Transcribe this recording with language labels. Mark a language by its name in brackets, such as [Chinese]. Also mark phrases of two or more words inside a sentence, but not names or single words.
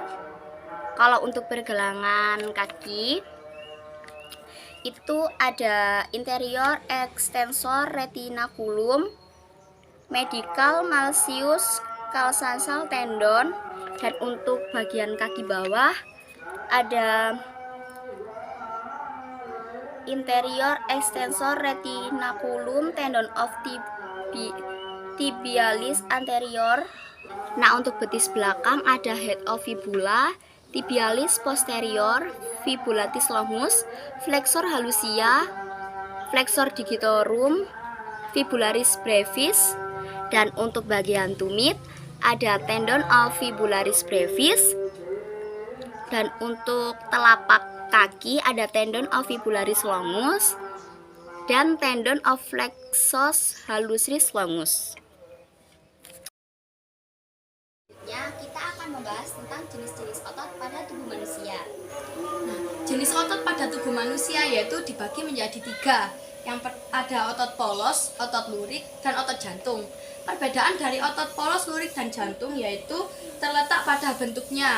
[Indonesian] Kalau untuk pergelangan kaki itu ada [English] inferior extensor retinaculum, medial malleus calcaneal tendon, [Indonesian] dan untuk bagian kaki bawah ada [English] inferior extensor retinaculum tendon of tibialis anterior. [Indonesian] Nah, untuk betis belakang ada [English] head of fibula, [Latin] tibialis posterior, fibulatis longus, flexor hallucis, flexor digitorum, fibularis brevis. [Indonesian] Dan untuk bagian tumit ada [English] tendon of fibularis brevis. [Indonesian] Dan untuk telapak kaki ada [English] tendon of fibularis longus [Indonesian] dan [English] tendon of flexus hallucis longus. [Indonesian] Kita akan membahas tentang jenis-jenis otot pada tubuh manusia. Nah, jenis otot pada tubuh manusia yaitu dibagi menjadi 3. Ada otot polos, otot lurik, dan otot jantung. Perbedaan dari otot polos, lurik, dan jantung yaitu terletak pada bentuknya.